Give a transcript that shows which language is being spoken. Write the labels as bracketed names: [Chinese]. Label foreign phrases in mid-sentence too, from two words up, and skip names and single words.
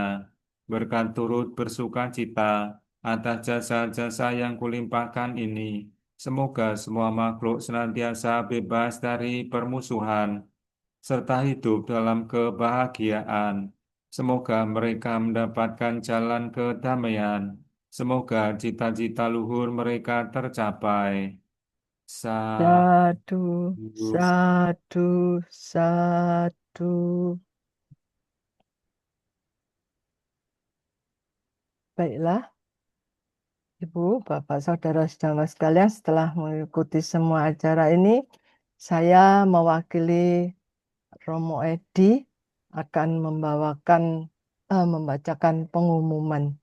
[Indonesian] Berkat turut bersuka cita atas jasa-jasa yang kulimpahkan ini, semoga semua makhluk senantiasa bebas dari permusuhan serta hidup dalam kebahagiaan. Semoga mereka mendapatkan jalan kedamaian. Semoga cita-cita luhur mereka tercapai. [Pali] Sa Sadu, sadu, sadu. [Indonesian] Baiklah, Ibu, Bapak, Saudara-saudara sekalian, setelah mengikuti semua acara ini, saya mewakili Romo Edi akan membacakan pengumuman.